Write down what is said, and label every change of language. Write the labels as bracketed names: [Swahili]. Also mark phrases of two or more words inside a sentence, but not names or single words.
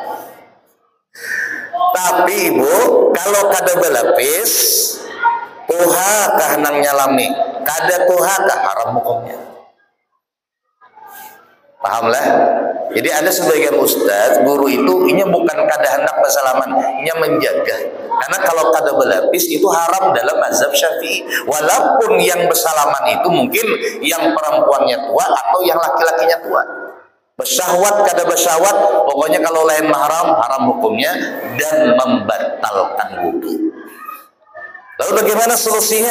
[Banjar] Tapi ibu, kalau kada berlapis, tuha kah nang nyalami, kada tuha kah haram hukumnya. Pahamlah? Jadi ada sebagian ustaz, guru itu, inya bukan kada hendak bersalaman, inya menjaga. Karena kalau kada berlapis itu haram dalam mazhab Syafi'i. [Indonesian] Walaupun yang bersalaman itu mungkin yang perempuannya tua atau yang laki-lakinya tua. [Banjar] Bersyahwat kada bersyahwat, pokoknya kalau lain mahram, haram hukumnya dan membatalkan wudu. [Indonesian] Lalu bagaimana solusinya?